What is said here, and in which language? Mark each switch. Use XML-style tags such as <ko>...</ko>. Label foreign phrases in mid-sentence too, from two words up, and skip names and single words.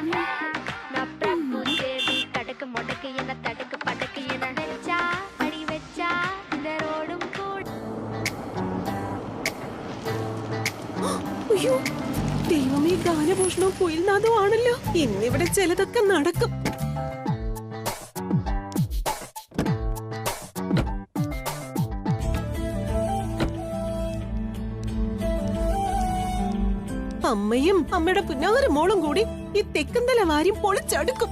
<ta>நான் பிரபு தேவி கடக்கு முடக்கு என தடுக்கு படக்கு என வெச்சா அடி வெச்சா இந்த ரோடும் கூட</ta> <ml>അയ്യോ ദൈവമേ, ഗാനഭൂഷണവും കുയിൽനാഥവും ആണല്ലോ. ഇന്നിവിടെ ചിലതൊക്കെ നടക്കും. അമ്മയും അമ്മയുടെ പുന്നാര മോളും കൂടി ഈ തെക്കുന്തല വാരി പൊളിച്ചടുക്കും.</ml>